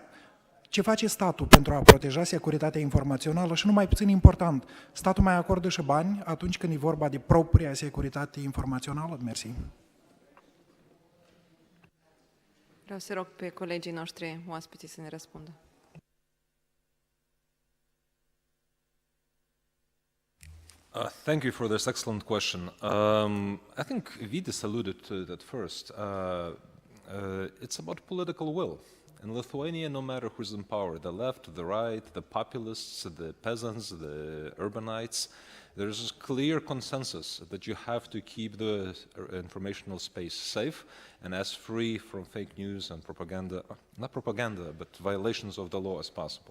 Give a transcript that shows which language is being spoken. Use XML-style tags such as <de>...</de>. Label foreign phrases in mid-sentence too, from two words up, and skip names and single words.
<ro>Ce face statul pentru a proteja securitatea informațională și, nu mai puțin important, statul mai acordă și bani atunci când e vorba de propria securitate informațională? Mersi. Vreau să rog pe colegii noștri oaspeții să ne răspundă.</ro> <en>Thank you for this excellent question. I think Vidis alluded to it at first. It's about political will. In Lithuania, no matter who's in power, the left, the right, the populists, the peasants, the urbanites, there's a clear consensus that you have to keep the informational space safe and as free from fake news and propaganda, not propaganda, but violations of the law as possible.</en>